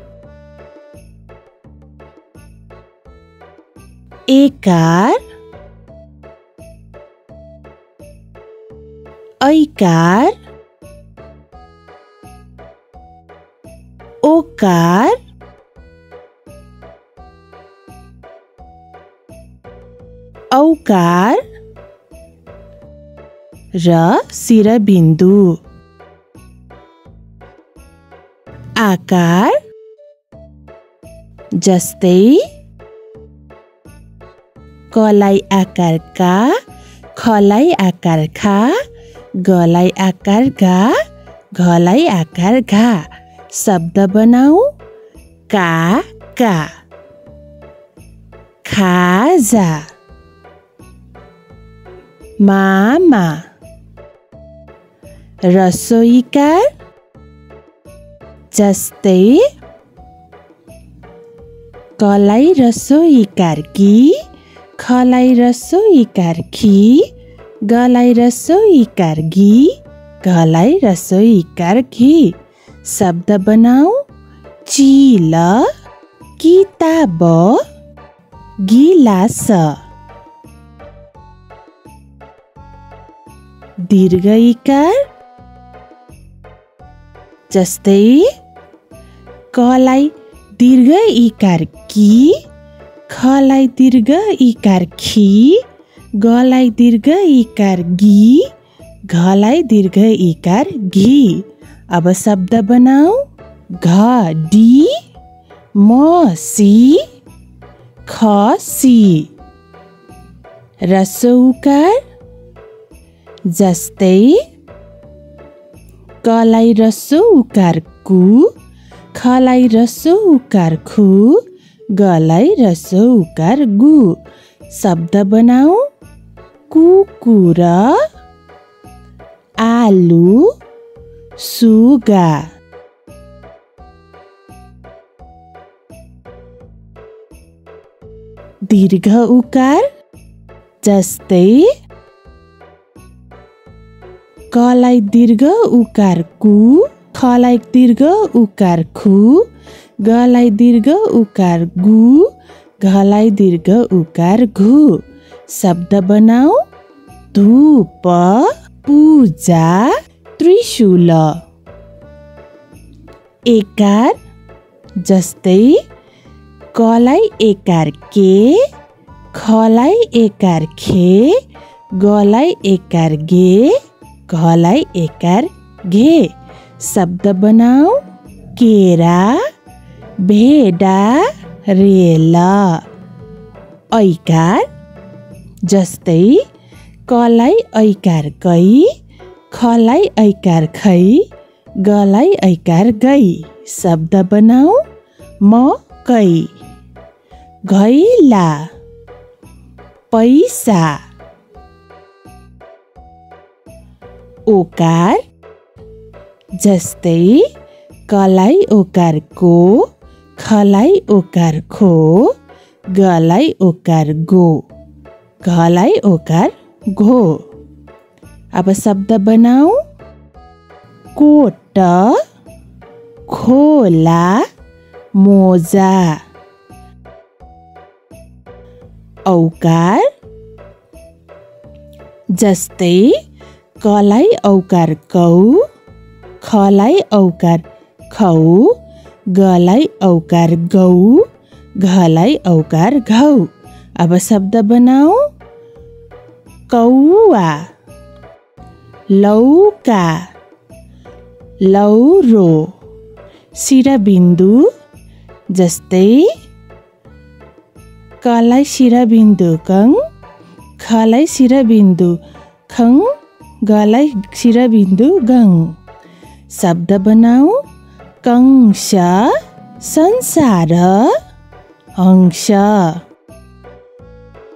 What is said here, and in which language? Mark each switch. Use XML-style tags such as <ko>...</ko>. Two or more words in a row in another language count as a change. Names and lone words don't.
<ne>एकार, ऐकार, ओकार, औकार र शिरबिन्दु। आकार जस्तै कलाई आकार का, खलाई आकार खा, गलाई आकार गा, घलाई आकार घा। शब्द बनाऊ। का, खाजा, मामा, ह्रस्व इकार जस्तै कलाई ह्रस्व इकार की, खलाई ह्रस्व इकार खी, गलाई ह्रस्व इकार गी, घलाई ह्रस्व इकार घी। शब्द बनाऊ। चिल, किताब, गिलास। दीर्घ इकार जस्तै कलाई दीर्घ इकार की, खलाई दीर्घ इकार खी, गलाई दीर्घ इकार गी, घलाई दीर्घ इकार घी। अब शब्द बनाऊ। घडी, मसी, खसी। ह्रस्व उकार जस्तै कलाई ह्रस्व उकार कु, खलाई ह्रस्व उकार खु, गलाई ह्रस्व उकार गु। शब्द बनाऊ। कुकुर, आलु, सुगा। दीर्घ उकार जस्तै कलाई दीर्घ उकार कु, खलाई दीर्घ उकार खु, गलाई दीर्घ उकार गु, घलाई दीर्घ उकार घु। शब्द बनाऊ। धूप, पूजा, त्रिशूल। एकार जस्तै कलाई एकार के, खलाई एकार खे, गलाई एकार गे, घलाई एकार घे। शब्द बनाऊ। केरा, भेडा, रेल। ऐकार जस्तै कलाई ऐकार कै, खलाई ऐकार खै, गलाई ऐकार गई। शब्द बनाऊ। मकै, घैला, पैसा। ओकार जस्तै कलाई ओकार को, खलाई ओकार खो, गलाई ओकार गो, घलाई ओकार घो। अब शब्द बनाऊ। कोट, खोला, मोजा। औकार जस्तै कलाई औकार कौ, खलाई औकार खौ, गलाई औकार गौ, घलाई औकार घौ। अब शब्द बनाऊ। कौवा, लौका, लौरो। शिरबिन्दु जस्तै कलाई शिरबिन्दु कङ, खलाई शिरबिन्दु खङ, गलाई शिरबिन्दु गङ। शब्द बनाऊ। कंस, संसार, हंस।</ne>